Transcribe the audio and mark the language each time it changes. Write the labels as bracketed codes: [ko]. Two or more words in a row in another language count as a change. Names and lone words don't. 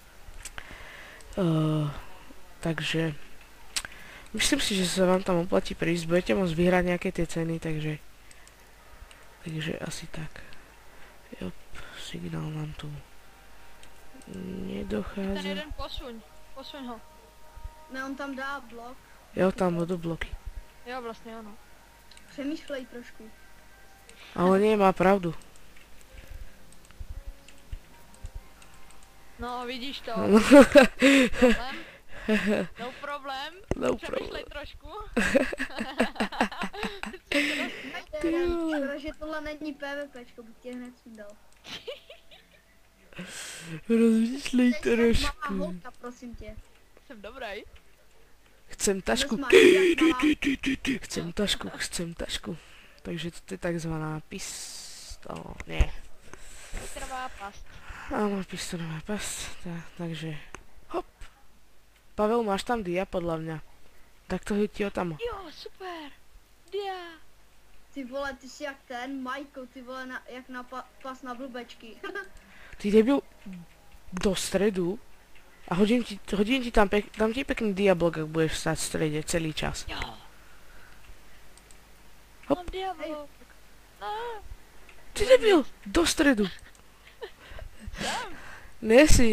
[sk] Takže myslím si, že sa vám tam oplatí prísť. Budete môcť vyhrať nejaké tie ceny, takže asi tak. Jop, signál nám tu Ten nedochádza. jeden posuň ho. [cs] Ne, on tam dá blok. [sk] Jo, tam budú bloky. [cs] Jo, vlastně ano. Přemýšlej trošku. [sk] Ale nie, má pravdu. No, vidíš to. Problém. No [cs] Přemýšlej trošku. Škoda, že tohle není PvPčko, bych tě hned sundal. [sk] Rozmýšlej [cs] Teď jak malá trošku. holka, prosím tě. Jsem dobrý. [sk] Chcem tašku. Chcem tašku. Takže to je takzvaná pistol. Nie. Trvá past. Áno, pistolová past. Takže hop. Pavel, máš tam dia podľa mňa. Tak to ti ho tam. [cs] Jo, super. Dia. Ty vole, ty jsi jak ten Michael, ty vole, jak na pas na blbečky. [sk] Ty debil do stredu a hodím ti tam dám ti pekný diablok, ak budeš stať v strede celý čas. [cs] Jo. Hop. [sk] Mám diablok. No. Ty debil, do stredu. [cs] Jsem. Nesi.